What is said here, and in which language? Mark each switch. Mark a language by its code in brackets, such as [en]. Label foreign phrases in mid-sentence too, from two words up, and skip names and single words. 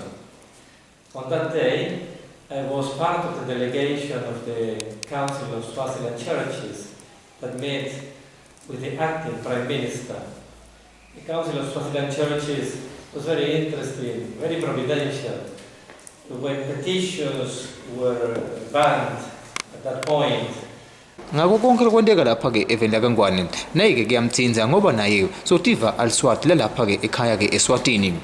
[en] On that day, I was part of the delegation of the Council of Swaziland Churches that met with the acting Prime Minister. The Council of Swaziland Churches was very interesting, very providential. When petitions were banned at that point, [ss] ngakho konke kwenteka lapha-ke eveni lakangwane naye-ke kuyamthinza ngoba naye sotiva al-Swati lalapha-ke ekhaya-ke eSwatini.